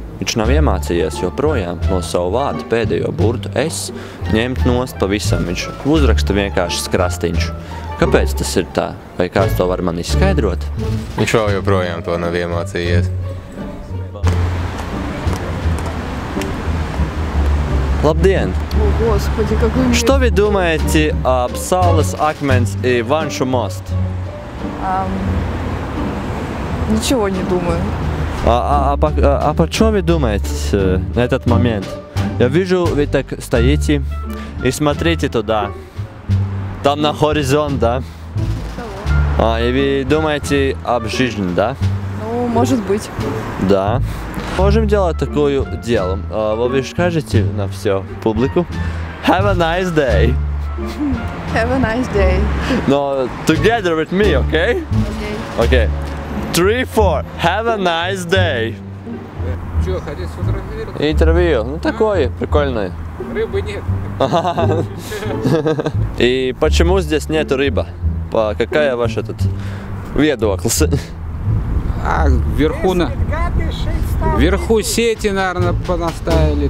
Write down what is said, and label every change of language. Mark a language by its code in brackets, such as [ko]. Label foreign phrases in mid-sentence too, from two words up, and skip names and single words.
[lv] Viņš nav iemācījies joprojām no savu vārdu pēdējo burtu es ņemt nost pavisam. Viņš uzraksta vienkārši Krastiņš. Kāpēc tas ir tā? Vai kāds to var man izskaidrot? Viņš vēl joprojām to nav iemācījies. Labdien! [ru] О, Господи, какой мир. Что вы думаете об Saules akmens и Vanšu мост? Ничего не думаю. По что вы думаете на этот момент? Я вижу, вы так стоите и смотрите туда. Там на горизонт, да? И вы думаете об жизни, да? Ну, может быть. Да. Можем делать такое дело. Вы скажете на все публику. [en] Have a nice day. Have a nice day. No, together with me, okay? Okay. Okay. 3, 4. Have a nice day. [ru] Что, хотите сфотографировать? Интервью. Ну, такое прикольное. Рыбы нет. И почему здесь нету рыба? Какая ваша тут видокл? Вверху сети, наверное, понаставили.